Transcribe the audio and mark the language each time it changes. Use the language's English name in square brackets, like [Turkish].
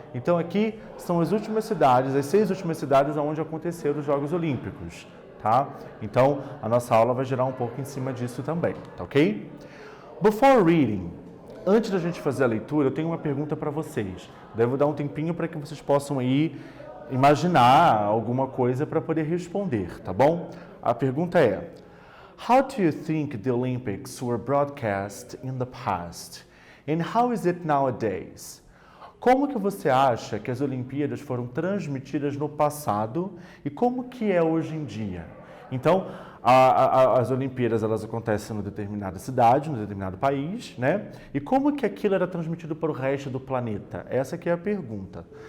[Portuguese] Então aqui são as últimas cidades, as 6 últimas cidades onde aconteceram os Jogos Olímpicos, tá? Então a nossa aula vai girar um pouco em cima disso também, tá ok? [English] Before reading, [Portuguese] antes da gente fazer a leitura, eu tenho uma pergunta para vocês. Devo dar um tempinho para que vocês possam aí imaginar alguma coisa para poder responder, tá bom? A pergunta é: [English] How do you think the Olympics were broadcast in the past? And how is it nowadays? [Portuguese] Como que você acha que as Olimpíadas foram transmitidas no passado e como que é hoje em dia? Então, as Olimpíadas elas acontecem em determinada cidade, em determinado país, né? E como que aquilo era transmitido para o resto do planeta? Essa que é a pergunta.